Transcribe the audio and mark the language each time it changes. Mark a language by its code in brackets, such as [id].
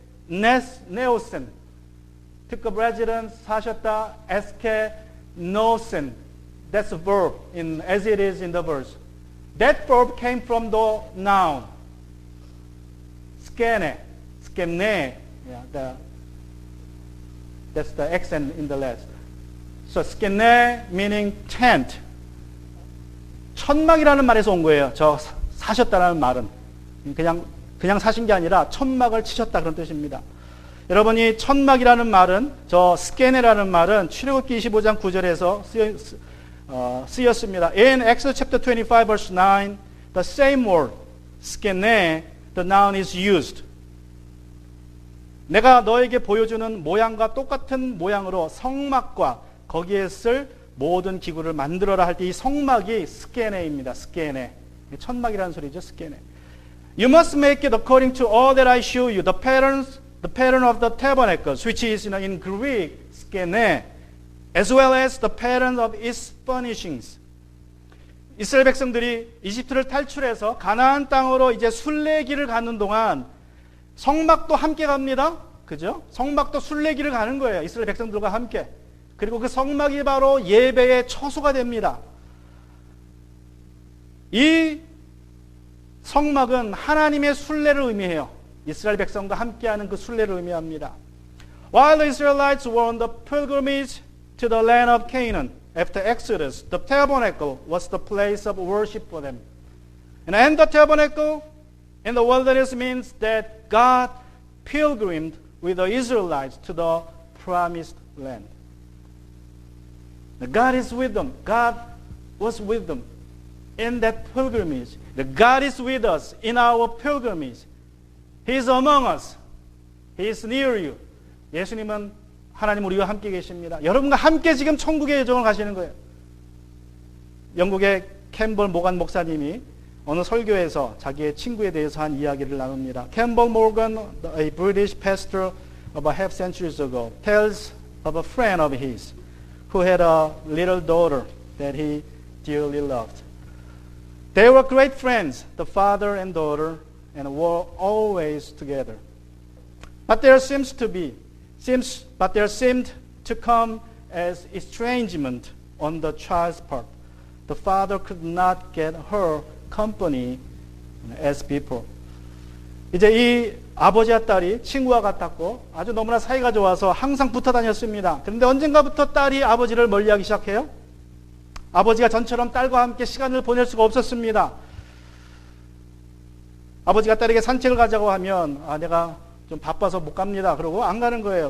[en] Neosen. Took up residence, 사셨다, nosen. That's a verb as it is in the verse. That verb came from the noun. Skene. Yeah, that's the accent in the last. So skene meaning tent. [ko] 천막이라는 말에서 온 거예요. 저 사셨다라는 말은. 그냥 사신 게 아니라 천막을 치셨다 그런 뜻입니다. 여러분이 천막이라는 말은 저 스케네라는 말은 출애굽기 25장 9절에서 쓰였습니다. [en] In Exodus chapter 25 verse 9, the same word, skene, the noun is used. [ko] 내가 너에게 보여주는 모양과 똑같은 모양으로 성막과 거기에 쓸 모든 기구를 만들어라 할 때 이 성막이 스케네입니다. 스케네. 천막이라는 소리죠. 스케네. [en] You must make it according to all that I show you. The pattern of the tabernacles, which is in Greek, skene, as well as the pattern of its furnishings. [ko] 이스라엘 백성들이 이집트를 탈출해서 가나안 땅으로 이제 순례길을 가는 동안 성막도 함께 갑니다. 그죠? 성막도 순례길을 가는 거예요. 이스라엘 백성들과 함께. 그리고 그 성막이 바로 예배의 처소가 됩니다. 이 성막은 하나님의 순례를 의미해요. 이스라엘 백성과 함께하는 그 순례를 의미합니다. [en] While the Israelites were on the pilgrimage to the land of Canaan after Exodus, the tabernacle was the place of worship for them. And the tabernacle in the wilderness means that God pilgrimed with the Israelites to the promised land. God is with them. God was with them in that pilgrimage. God is with us in our pilgrimage. He is among us. He is near you. [ko] 예수님은 하나님 우리와 함께 계십니다. 여러분과 함께 지금 천국의 여정을 가시는 거예요. 영국의 캠벌 모간 목사님이 어느 설교에서 자기의 친구에 대해서 한 이야기를 나눕니다. [en] 캠벌 모건, a British pastor about half centuries ago, tells of a friend of his who had a little daughter that he dearly loved. They were great friends, the father and daughter, and were always together. But there seemed to come as estrangement on the child's part. The father could not get her company as before. [ko] 이제 이 아버지와 딸이 친구와 같았고 아주 너무나 사이가 좋아서 항상 붙어 다녔습니다. 그런데 언젠가부터 딸이 아버지를 멀리하기 시작해요. 아버지가 전처럼 딸과 함께 시간을 보낼 수가 없었습니다. 아버지가 딸에게 산책을 가자고 하면 내가 좀 바빠서 못 갑니다. 그러고 안 가는 거예요.